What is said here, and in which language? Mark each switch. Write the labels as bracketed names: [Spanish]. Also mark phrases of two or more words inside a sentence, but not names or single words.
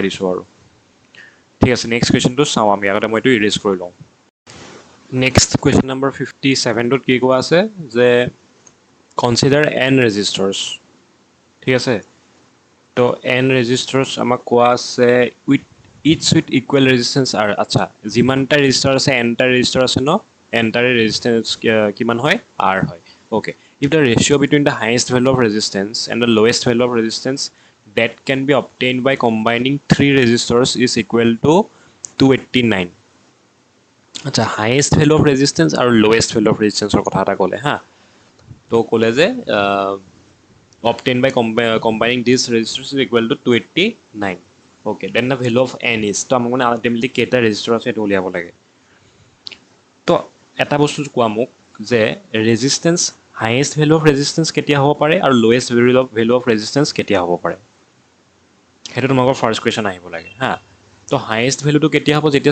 [Assamese] দিছোঁ আৰু ঠিক আছে [English] next question [Assamese] চাওঁ আমি আগতে মই এইটো ইৰেজ কৰি লওঁ [English] next question number [Assamese] 57টোত কি কোৱা আছে যে [English] consider n resistors [Assamese] ঠিক আছে তো [English] n resistors [Assamese] আমাক কোৱা আছে [English] with equal resistance [Assamese] আৰু আচ্ছা যিমানটা ৰেজিষ্টাৰ আছে এনটা ৰেজিষ্টাৰ আছে ন এনটাৰে ৰেজিষ্টেঞ্চ কিমান হয় আৰ হয় [English] okay if the ratio between the highest value of resistance and the lowest value of resistance that can be obtained by combining three resistors is equal to 289 [Assamese] আচ্ছা হায়েষ্ট ভেলু অফ ৰেজিষ্টেঞ্চ আৰু লৱেষ্ট ভেলু অফ ৰেজিষ্টেঞ্চৰ কথা এটা ক'লে হা তো ক'লে যে [English] obtained by combining these resistors is equal to 289 okay then the value of n is [Assamese] তো আমাক মানে আল্টিমেটলি কেইটা ৰেজিষ্টাৰ আছে এইটো উলিয়াব লাগে তো এটা বস্তু কোৱা মোক যে [English] resistance highest value of resistance [Assamese] কেতিয়া হ'ব পাৰে আৰু [English] lowest value of resistance [Assamese] কেতিয়া হ'ব পাৰে সেইটো তোমালোকৰ [English] first question [Assamese] আহিব লাগে হা তো [English] highest value [Assamese] কেতিয়া হ'ব যেতিয়া